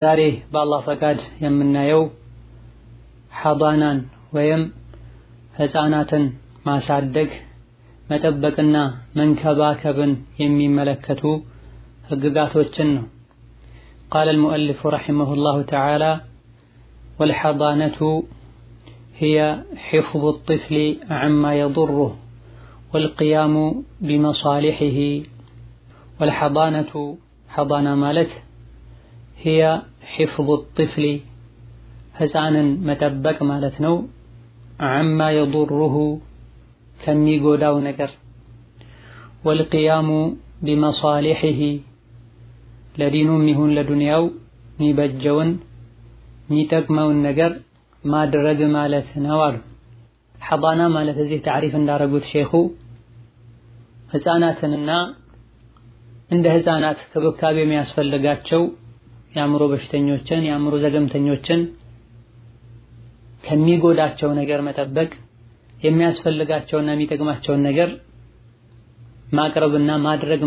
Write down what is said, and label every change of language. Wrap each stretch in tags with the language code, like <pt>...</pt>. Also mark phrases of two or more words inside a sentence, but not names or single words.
<am>ዛሬ በአላህ ፈቃድ የምናየው ሐዳናን ወይም ህፃናትን ማሳደግ መጠበቅና መንከባከብን የሚመለከቱ ህግጋቶችን ነው። قال</am> <ar>المؤلف رحمه الله تعالى والحضانة هي حفظ الطفل عما يضره والقيام بمصالحه والحضانة حضانة مالت هي حفظ الطفل</ar> <am>ህፃንን መጠበቅ ማለት ነው።</am> <ar>عما يضره</ar> <am>ከሚጎዳው ነገር</am> <ar>والقيام بمصالحه</ar> <am>ለዲኑም ይሁን ለዱንያው የሚበጀውን የሚጠቅመውን ነገር ማድረግ ማለት ነው አሉ። ሐዳና ማለት እዚህ ታሪፍ እንዳረጉት ሼኹ ህፃናትንና እንደ ህፃናት ክብካቤ የሚያስፈልጋቸው የአእምሮ በሽተኞችን የአእምሮ ዘገምተኞችን ከሚጎዳቸው ነገር መጠበቅ የሚያስፈልጋቸውና የሚጠቅማቸውን ነገር ማቅረብና ማድረግ</am>